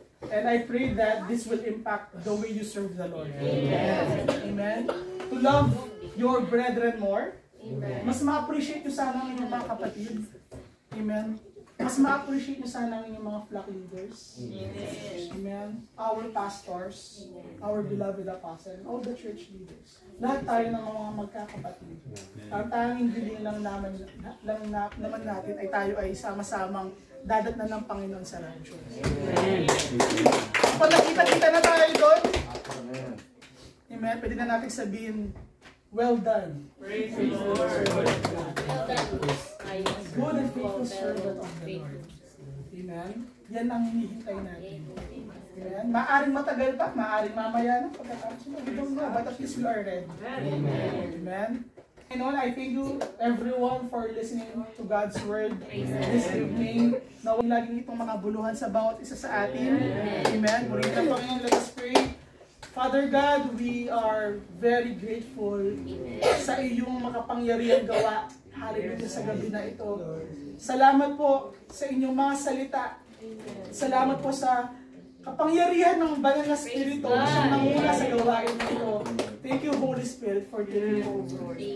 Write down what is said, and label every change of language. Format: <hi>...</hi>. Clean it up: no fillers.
<en>And I pray that this will impact the way you serve the Lord. Amen. Amen. To love your brethren more.</en> <tl>Mas ma-appreciate nyo sana ang inyong mga kapatid. Amen. Mas ma-appreciate nyo sana ang inyong mga flock leaders. Amen.</tl> <en>Our pastors, our beloved apostle, all the church leaders.</en> <tl>Lahat tayo ng mga magkakapatid. Ang tanging hiling lang naman natin ay tayo ay sama-samang dadatnan ng Panginoon sa radyo. Pag nakita-kita na tayo doon, amen, pwede na natin sabihin,</tl> <en>well done. Praise the Lord. Good and faithful servant of the Lord. Amen.</en> <tl>Yan ang hinihintay natin. Amen. Maaring matagal pa, maaring mamaya na pagkatapos mo.</tl> <en>We don't know, but at least we are ready. Amen. And all, I thank you everyone for listening to God's word this evening.</en> <tl>Nawag laging itong makabuluhan sa bawat isa sa atin. Amen. Purihin ang Panginoon,</tl> <en>let us pray. Father God, we are very grateful</en> <tl>sa iyong makapangyarihang gawa.</tl> <en>Hallelujah</en> <tl>sa gabi na ito. Salamat po sa inyong mga salita. Salamat po sa kapangyarihan ng banal na Espiritu na siyang nanguna sa gawain ito.</tl> <en>Thank you, Holy Spirit, for taking over.</en>